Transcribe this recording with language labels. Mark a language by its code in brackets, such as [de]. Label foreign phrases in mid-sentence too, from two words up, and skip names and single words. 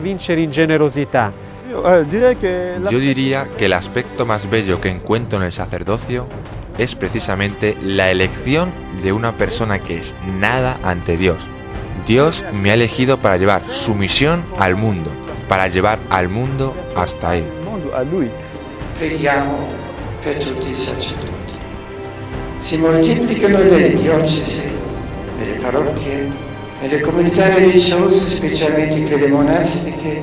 [es] Yo diría que el aspecto más bello que encuentro en el sacerdocio es precisamente la elección de una persona que es nada ante Dios. Dios me ha elegido para llevar su misión al mundo, para llevar al mundo hasta Él. [it] Preghiamo per tutti i sacerdoti. Si moltiplicano nelle diocesi, nelle parrocchie, nelle comunità religiose, specialmente quelle monastiche,